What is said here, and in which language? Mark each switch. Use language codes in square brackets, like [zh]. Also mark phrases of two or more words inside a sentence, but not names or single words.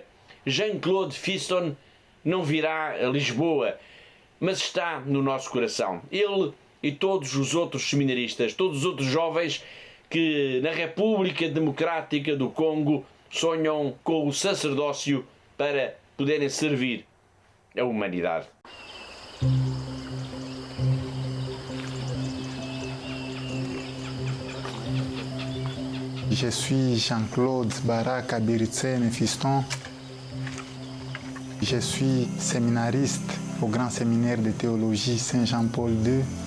[pt] Jean-Claude Fiston não virá a Lisboa, mas está no nosso coração. Ele e todos os outros seminaristas, todos os outros jovens que na República Democrática do Congo sonham com o sacerdócio para poderem servir a humanidade. [fr] Je suis Jean-Claude Barak Abiritsene Fiston. Je suis séminariste au Grand Séminaire de Théologie Saint-Jean-Paul II.